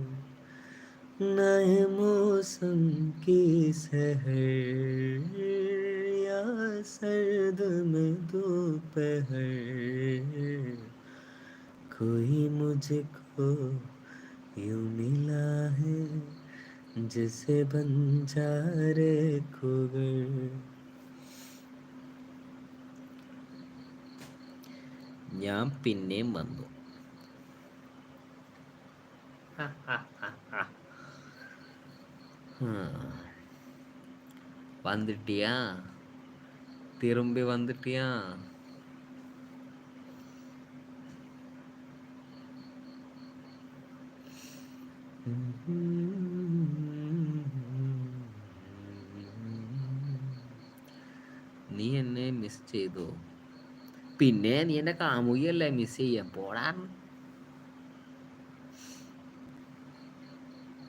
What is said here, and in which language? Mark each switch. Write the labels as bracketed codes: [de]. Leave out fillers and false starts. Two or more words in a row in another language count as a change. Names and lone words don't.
[hi] नए मौसम की सहर या सर्द में दोपहर, कोई मुझको यूं मिला है जिसे बंजारे कुगर. [ml] ഞാൻ പിന്നെയും വന്നു. [ta] வந்துட்டியா? திரும்பி வந்துட்டியா? [ml] നീ എന്നെ മിസ് ചെയ്തോ? പിന്നെ നീ എൻ്റെ കാമുകിയല്ലേ, മിസ് ചെയ്യാൻ പോടാ.